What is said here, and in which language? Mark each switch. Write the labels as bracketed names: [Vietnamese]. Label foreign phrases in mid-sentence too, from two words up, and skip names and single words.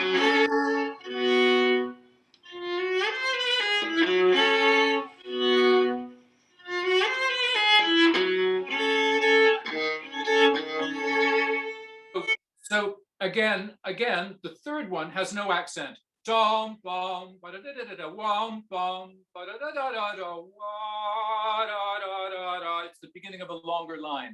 [English] So again, the third one has no accent. Dom, bom, ba da da da da, wom, bom, ba da da da da da, wa da da da da. It's the beginning of a longer line.